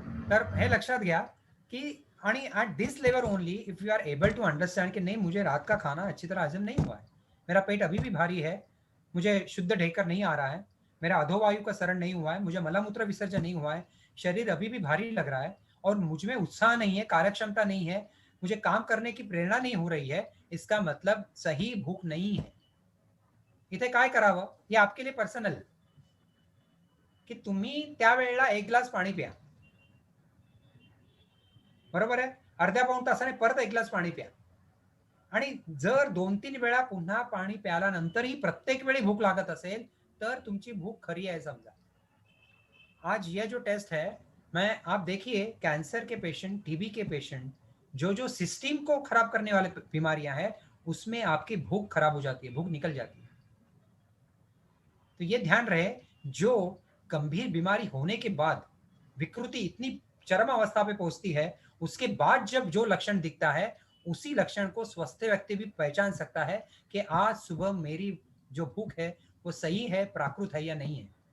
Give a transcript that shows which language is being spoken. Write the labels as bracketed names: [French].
[Marathi] तर हे लक्षात घ्या कि आणि [English] at this level only if you are able to understand [Hindi] कि नहीं मुझे रात का खाना अच्छी तरह हजम नहीं हुआ है, मेरा पेट अभी भी भारी है, मुझे शुद्ध ढेकर नहीं आ रहा है, मेरा अधोवायु का सरण नहीं हुआ है, मुझे मलमूत्र विसर्जन नहीं हुआ है, शरीर अभी भी भारी लग रहा है और मुझ में उत्साह नहीं है, कार्यक्षमता नहीं है, मुझे काम करने की प्रेरणा नहीं हो रही है, इसका मतलब सही भूक नहीं है. [Marathi] इथे काय करावं हे [Hindi] आपके लिए [Marathi] पर्सनल की तुम्ही त्यावेळेला 1 ग्लास पाणी प्या, बरोबर आहे. अर्ध्या पाऊण तासाने परत 1 ग्लास पाणी प्या. आणि जर 2-3 वेळा पुन्हा पाणी प्याल्यानंतरही प्रत्येक वेळी भूक लागत असेल तर तुमची भूक खरी आहे समजा. [Hindi] आज ये जो टेस्ट है, मैं आप देखिए कैंसर के पेशेंट, टीबी के पेशेंट, जो सिस्टम को खराब करने वाले बीमारियां हैं उसमें आपकी भूख खराब हो जाती है, भूख निकल जाती है. तो ये ध्यान रहे, जो गंभीर बीमारी होने के बाद विकृति इतनी चरम अवस्था पे पहुंचती है, उसके बाद जब जो लक्षण दिखता है उसी लक्षण को स्वस्थ व्यक्ति भी पहचान सकता है कि आज सुबह मेरी जो भूख है वो सही है, प्राकृत है या नहीं है.